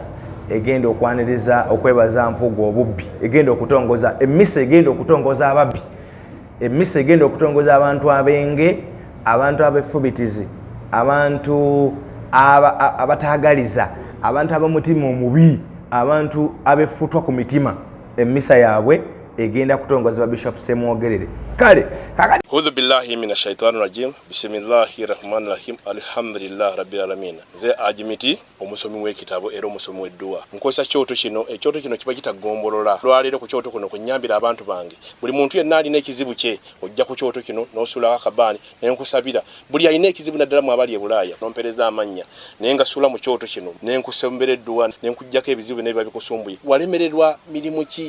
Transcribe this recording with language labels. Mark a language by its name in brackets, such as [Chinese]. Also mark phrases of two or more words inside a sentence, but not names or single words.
[Ganda] egenda okwaniriza okwebaza mpugu obubbi egenda okutongoza emmisa egenda okutongoza ababbi emmisa egenda okutongoza abantu ab'enge abantu ab'effubitizi abantu abataagaliza abantu ab'omutima omubi abantu ab'effutwa ku mitima emmisa yaabwe egenda kutongozebwa Bishop Ssemwogerere kale kakati [Arabic] أعوذ بالله من الشيطان الرجيم بسم الله الرحمن الرحيم الحمد لله رب العالمين [Ganda] ze ajimiti omusomi w'ekitabo era omusomi w'edduwa nkosa kyoto kino ekyoto kino kiba kitagombolola lwaliro ku kyoto kuno kunyambira abantu bange buli muntu yenna alina ekizibu kye ojja ku kyoto kino n'osula akabani nenkusabira buli alina ekizibu naddala mu abali e Bulaaya nompereza amanya naye nga sula mu kyoto kino nenkusembera edduwa nenkujjako ebizibu n'ebiba bikusumbuye walemererwa mirimu ki